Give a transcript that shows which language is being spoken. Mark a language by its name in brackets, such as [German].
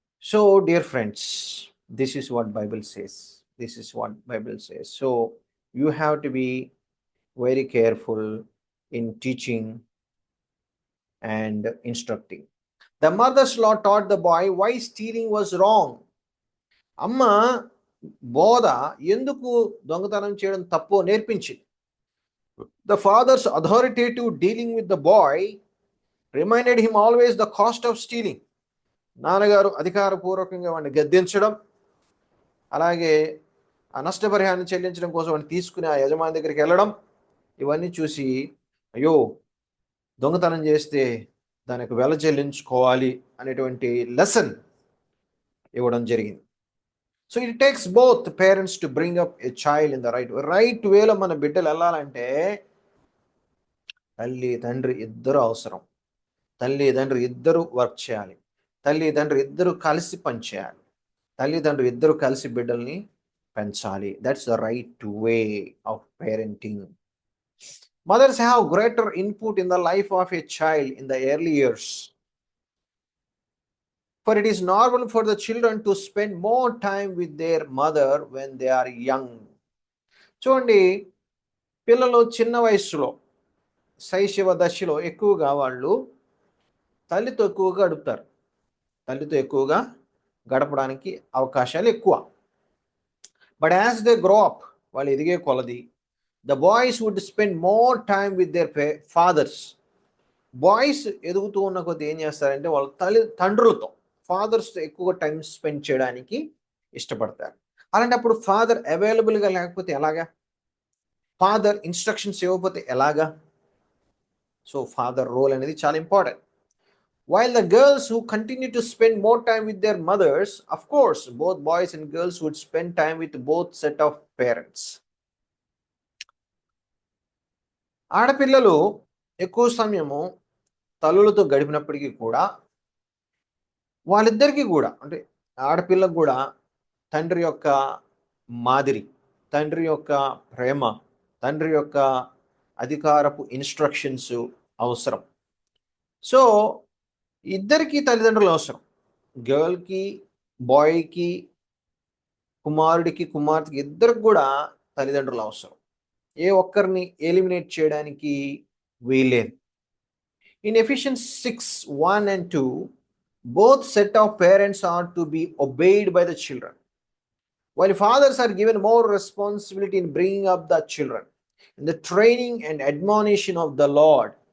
[English] So dear friends, this is what Bible says. This is what Bible says. So you have to be very careful in teaching and instructing. The mother's-in-law taught the boy why stealing was wrong. [Telugu] అమ్మ బోధ ఎందుకు దొంగతనం చేయడం తప్పు నేర్పించింది. [English] The father's authoritative dealing with the boy reminded him always the cost of stealing. [Telugu] నాన్నగారు అధికారపూర్వకంగా వాడిని గద్దించడం, అలాగే ఆ నష్టపరిహారాన్ని చెల్లించడం కోసం వాడిని తీసుకుని ఆ యజమాని దగ్గరికి వెళ్ళడం, ఇవన్నీ చూసి అయ్యో దొంగతనం చేస్తే దానికి వెల చెల్లించుకోవాలి అనేటువంటి లెసన్ ఇవ్వడం జరిగింది. [English] so it takes both parents to bring up a child in the right వేలో [Telugu] మన బిడ్డలు వెళ్ళాలంటే తల్లి తండ్రి ఇద్దరు అవసరం. తల్లి తండ్రి ఇద్దరు వర్క్ చేయాలి. తల్లి తండ్రి ఇద్దరు కలిసి పనిచేయాలి. తల్లిదండ్రులు ఇద్దరు కలిసి బిడ్డల్ని పెంచాలి. [English] That's the right way of parenting. Mothers have greater input in the life of a child in the early years. For it is normal for the children to spend more time with their mother when they are young. [Telugu] చూడండి, పిల్లలు చిన్న వయసులో శైశవ దశలో ఎక్కువగా వాళ్ళు తల్లితో ఎక్కువగా గడుపుతారు. తల్లితో ఎక్కువగా గడపడానికి అవకాశాలు ఎక్కువ. [English] but as they grow up, [Telugu] వాళ్ళు ఎదిగే కొలది, [English] The boys would spend more time with their fathers. [Telugu] Boys ఎదుగుతూ ఉన్న కొద్ది ఏం చేస్తారంటే వాళ్ళ తండ్రులతో, ఫాదర్స్తో ఎక్కువ టైం స్పెండ్ చేయడానికి ఇష్టపడతారు. అలాంటప్పుడు ఫాదర్ అవైలబుల్గా లేకపోతే ఎలాగా, ఫాదర్ ఇన్స్ట్రక్షన్స్ ఇవ్వకపోతే ఎలాగా? సో ఫాదర్ రోల్ అనేది చాలా important. [English] While the girls who continue to spend more time with their mothers, of course, both boys and girls would spend time with both set of parents. [Telugu] ఆడపిల్లలు ఎక్కువ సమయము తల్లులతో గడిపినప్పటికీ కూడా వాళ్ళిద్దరికీ కూడా, అంటే ఆడపిల్లకు కూడా తండ్రి యొక్క మాదిరి, తండ్రి యొక్క ప్రేమ, తండ్రి యొక్క అధికారపు ఇన్స్ట్రక్షన్స్ అవసరం. సో ఇద్దరికి తల్లిదండ్రులు అవసరం. గర్ల్కి, బాయ్కి, కుమారుడికి, కుమార్తెకి, ఇద్దరికి కూడా తల్లిదండ్రులు అవసరం. ఏ ఒక్కరిని ఎలిమినేట్ చేయడానికి వీలేదు. [English] In Ephesians 6:1 and 2, both set of parents are to be obeyed by the children, while fathers are given more responsibility in bringing up the children in the training and admonition of the Lord.